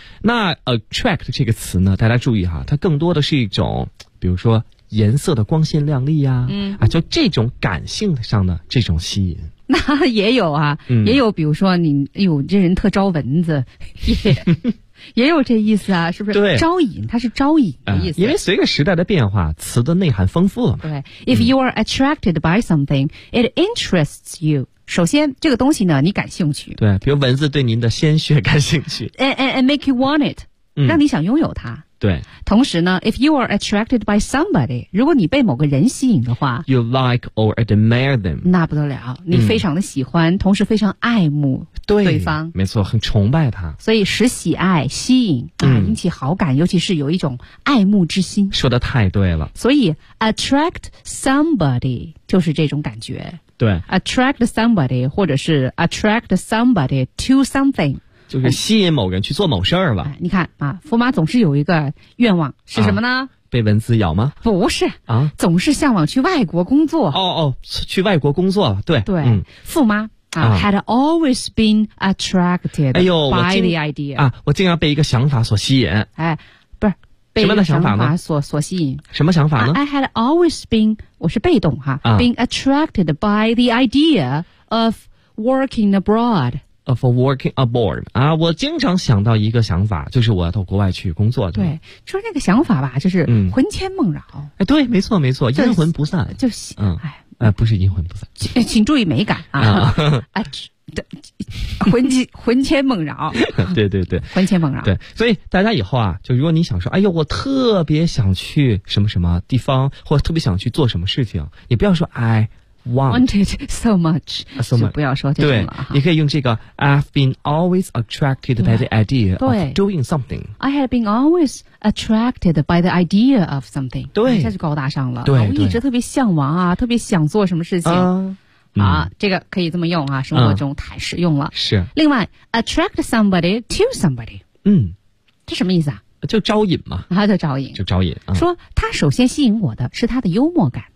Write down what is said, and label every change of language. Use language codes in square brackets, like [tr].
[zh] 那 attract 这个词呢，大家注意哈，它更多的是一种，比如说颜色的光鲜亮丽呀、啊，嗯啊，就这种感性上的这种吸引。那也有啊，嗯、也有，比如说你，哎呦，这人特招蚊子。也有这意思啊，是不是？对，招引，它是招引的意思、因为随着时代的变化，词的内涵丰富了嘛。 [en] 对 ，If you are attracted by something, it interests you. [zh] 首先，这个东西呢，你感兴趣。对，比如蚊子对您的鲜血感兴趣。 [en] And make you want it，、嗯、 [zh] 让你想拥有它。对。同时呢 ， [en] If you are attracted by somebody， [zh] 如果你被某个人吸引的话 [en] ，You like or admire them， [zh] 那不得了，你非常的喜欢，嗯、同时非常爱慕。对，对方没错，很崇拜他，所以使喜爱吸引啊、引起好感，尤其是有一种爱慕之心。说的太对了，所以 attract somebody 就是这种感觉。对 [en] ，attract somebody 或者是 attract somebody to something， [zh] 就是吸引某人去做某事儿了、你看啊，驸马总是有一个愿望，是什么呢？被蚊子咬吗？不是啊，总是向往去外国工作。哦哦，去外国工作，对对，驸马。 [en] Had always been attracted、by the idea [zh] 啊，我竟然被一个想法所吸引。哎，不是，什么的想法呢？所吸引。什么想法呢 [en] ？I had always been， [zh] 我是被动哈、， [en] been attracted by the idea of working abroad。 Of working abroad [zh] 啊，我经常想到一个想法，就是我要到国外去工作。对，说那个想法吧，就是魂牵梦绕。哎，对，没错，没错，阴魂不散。就是，不是阴魂不散，请注意美感啊！魂牵梦绕，对对对，魂牵梦绕。对，所以大家以后啊，就如果你想说，哎呦，我特别想去什么什么地方，或者特别想去做什么事情，也不要说 I [en] wanted so much， [zh] 是不要说这种了。 [en] 对， [zh] 你可以用这个 [en] I've been always attracted by the idea of doing something。 I had been always attracted by the idea of something。 [zh] 对，这就高大上了。对，我一直特别向往啊，特别想做什么事情。啊，这个可以这么用啊，生活中太实用了。是。另外 [en] ，attract somebody to somebody，嗯， [zh] 这什么意思啊？就招引嘛。啊，就招引。就招引。说他首先吸引我的是他的幽默感。